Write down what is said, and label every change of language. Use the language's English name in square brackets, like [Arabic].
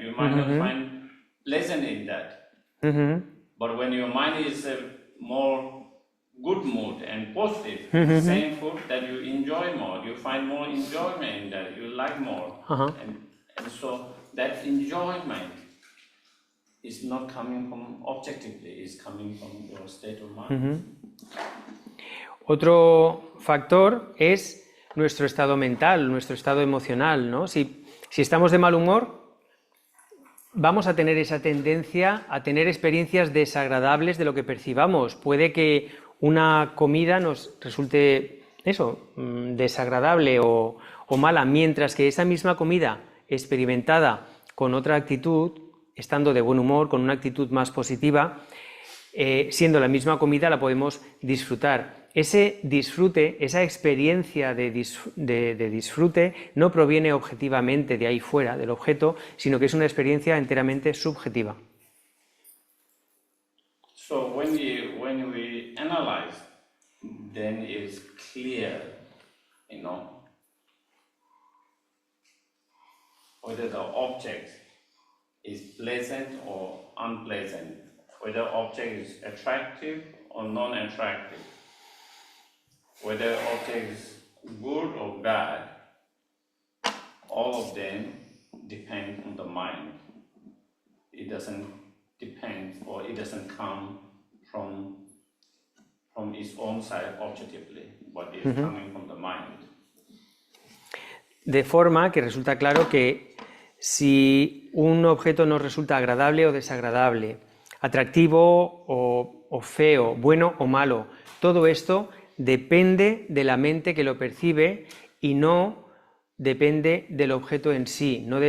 [English] You might not find pleasant in that. But when your mind is more good mood and positive, same food that you enjoy more, you find more enjoyment in that, you like more. And so that enjoyment is not coming from objectively, it's coming from your state of mind. [Spanish] Otro factor es nuestro estado mental, nuestro estado emocional, ¿no? Si estamos de mal humor, vamos a tener esa tendencia a tener experiencias desagradables de lo que percibamos. Puede que una comida nos resulte desagradable o mala, mientras que esa misma comida experimentada con otra actitud, estando de buen humor, con una actitud más positiva, siendo la misma comida, la podemos disfrutar. Ese disfrute, esa experiencia de disfrute no proviene objetivamente de ahí fuera, del objeto, sino que es una experiencia enteramente subjetiva. [English] So when we analyze, then it's clear, you know, whether the object is pleasant or unpleasant, whether object is attractive or non-attractive, whether object is good or bad. All of them depend on the mind. It doesn't depend, or it doesn't come from its own side objectively, but it's coming from the mind. [Spanish] De forma que resulta claro que si un objeto nos resulta agradable o desagradable, atractivo o feo, bueno o malo, todo esto depende de la mente que lo percibe y no depende del objeto en sí.